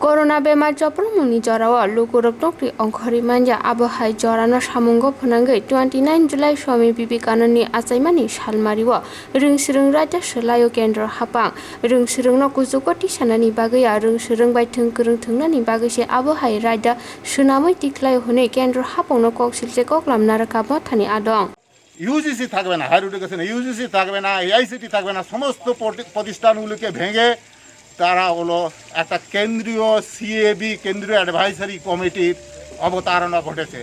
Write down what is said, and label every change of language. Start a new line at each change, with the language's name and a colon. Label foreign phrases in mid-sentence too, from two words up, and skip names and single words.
Kok Borok: Corona bemar joprongmungni jorao lukurok nokri ongkhori manja abohai jorano samungo phonangoi 29 July Swami Vivekanandni achaimani salmari wo rung-serung raja selayo kendro hapang rung-serung no kujuko tisanani bagaiya rung-serung bai thungkurung thungnani bagaise abohai raja sunamoi tiklai hone কেন্দ্র হাপংনো কক্সিলসে ককলাম নারকা বথানি আদং
Bangla: ইউজিসি থাকবে না,
English: higher education
Bangla: ইউজিসি থাকবে না, এআইসিটি থাকবে না, সমস্ত প্রতিষ্ঠানগুলোকে ভেঙে তারা হলো একটা কেন্দ্রীয় সিএবি কেন্দ্রীয়
English: advisory committee
Bangla: অবতারণা ঘটেছে।